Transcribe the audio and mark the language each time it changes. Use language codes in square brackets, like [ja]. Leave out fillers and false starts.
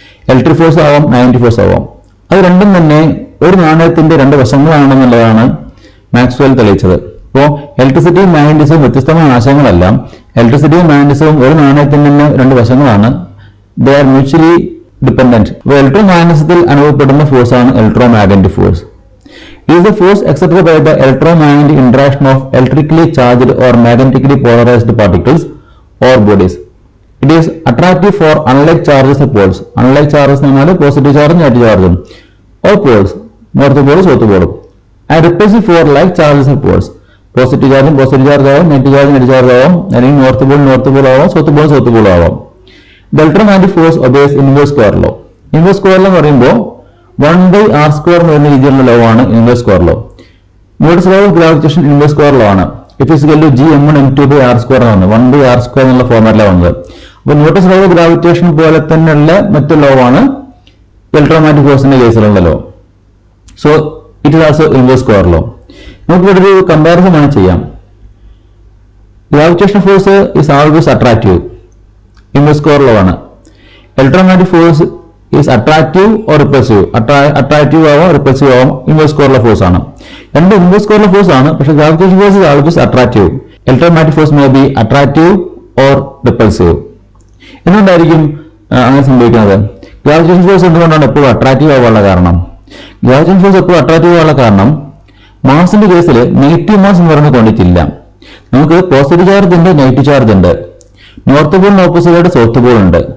[ml] Electric force ആവാം, magnetic force ആവാം. അത് രണ്ടും തന്നെ ഒരു നാണയത്തിന്റെ രണ്ട് വശങ്ങളാണെന്നുള്ളതാണ് മാക്സ്വെൽ തെളിയിച്ചത്. അപ്പോൾ ഇലക്ട്രിസിറ്റിയും മാഗ്നറ്റിസവും വ്യത്യസ്തമായ ആശയങ്ങളല്ല. ഇലക്ട്രിസിറ്റിയും മാഗ്നറ്റിസവും ഒരു നാണയത്തിന്റെ തന്നെ രണ്ട് വശങ്ങളാണ്. [en] They are mutually dependent. [ml] അപ്പോൾ ഇലക്ട്രോമാഗ്നറ്റിസത്തിൽ അനുഭവപ്പെടുന്ന ഫോഴ്സ് ആണ് electromagnetic force. [en] It is the force exerted by the electromagnetic interaction of electrically charged or magnetically polarized particles or bodies. It is attractive for unlike charges of poles. [ml] Unlike charges എന്ന് പറഞ്ഞാൽ positive ചാർജും negative ചാർജും [en] or poles, [ml] north പോളും south പോളും. [en] And repulsive for like charges of poles. [ml] Positive ചാർജും positive charge ആവാം, negative charge ആവാം, അല്ലെങ്കിൽ north Paul ആവാം, south Paul ആവാം. [en] The electromagnetic force obeys inverse square law. [ml] Inverse square law എന്ന് പറയുമ്പോൾ 1/r² എന്ന് പറയുന്ന രീതിയിലുള്ള ലോ ആണ് inverse square law. Newton's law of gravitation inverse square law ആണ്. F = G(m1m2/r²) ആണ്. 1/r² എന്നുള്ള ഫോർമാറ്റിലാണ് വന്നത്. അപ്പോൾ ന്യൂട്ടൺസ് ലോ ഓഫ് ഗ്രാവിറ്റേഷൻ പോലെ തന്നെയുള്ള മറ്റു ലോ ആണ് ഇലക്ട്രോമാഗ്നറ്റിക് ഫോഴ്സിന്റെ കേസിലുള്ള law. [en] So it is also inverse square law. [ml] നമുക്ക് ഇവിടെ ഒരു കമ്പാരിസൺ ആണ് ചെയ്യാം. [en] Gravitation force is always attractive, inverse square law ആണ്. Electromagnetic force is attractive or repulsive. [ml] Attractive ആവാം, repulsive ആവാം, ഇൻവേഴ്സ് സ്ക്വയർ ഫോഴ്സ് ആണ്. രണ്ട് ഇൻവേഴ്സ് സ്ക്വയർ ഫോഴ്സ് ആണ്. പക്ഷേ [en] Gravitation force is always attractive. Electromagnetic force may be attractive or repulsive. [ml] എന്തുകൊണ്ടായിരിക്കും അങ്ങനെ സംഭവിക്കുന്നത്? ഗ്രാവിറ്റേഷൻ ഫോഴ്സ് എന്തുകൊണ്ടാണ് എപ്പോഴും അട്രാക്റ്റീവ് ആവാനുള്ള കാരണം? ഗ്രാവിറ്റേഷൻ ഫോഴ്സ് എപ്പോഴും അട്രാക്റ്റീവ് ആവാനുള്ള കാരണം മാസിന്റെ കേസിൽ നെഗറ്റീവ് മാസ് എന്ന് പറയുന്ന ക്വാണ്ടിറ്റി ഇല്ല. നമുക്ക് പോസിറ്റീവ് ചാർജ് ഉണ്ട്, നെഗറ്റീവ് ചാർജ് ഉണ്ട്. നോർത്ത് പോളിന് ഓപ്പോസിറ്റ് ആയിട്ട് സൗത്ത് പോൾ ഉണ്ട്.